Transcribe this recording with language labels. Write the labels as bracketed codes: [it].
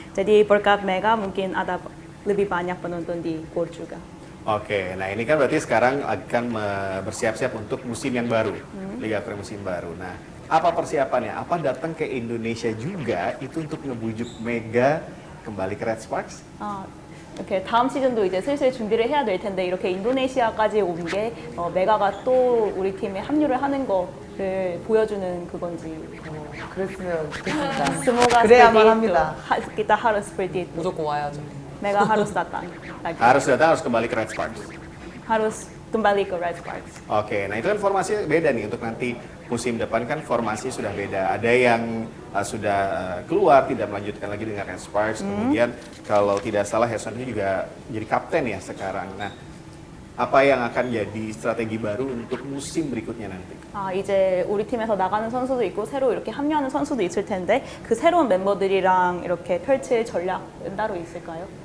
[id] Jadi berkat Mega mungkin ada lebih banyak penonton di GOL juga. Oke, nah ini kan berarti sekarang akan bersiap-siap untuk musim yang baru, Liga Korea musim baru. Nah, apa persiapannya? Apa datang ke Indonesia juga itu untuk ngebujuk Mega kembali ke Red Sparks? [ko] 이렇게 다음 시즌도 이제 슬슬 준비를 해야 될 텐데 이렇게 인도네시아까지 온 게 메가가 또 우리 팀에 합류를 하는 거를 보여주는 그건지. 그랬으면 좋겠습니다. [id] Semoga [ko] 그래야만 [id] seperti [ko] 합니다. [id] itu. Kita harus seperti itu. [ko] 무조건 와야죠. [id] Mega harus datang lagi. Harus datang, harus kembali ke Red Sparks. Harus kembali ke Red Sparks. Oke, nah itu kan formasi beda nih untuk nanti musim depan kan formasi sudah beda. Ada yang sudah keluar tidak melanjutkan lagi dengan Red Sparks. Kemudian kalau tidak salah Haeson juga jadi kapten ya sekarang. Nah, apa yang akan jadi strategi baru untuk musim berikutnya nanti? [ko] 이제 우리 팀에서 나가는 선수도 있고 새로 이렇게 합류하는 선수도 있을 텐데 그 새로운 멤버들이랑 이렇게 펼칠 전략은 따로 있을까요?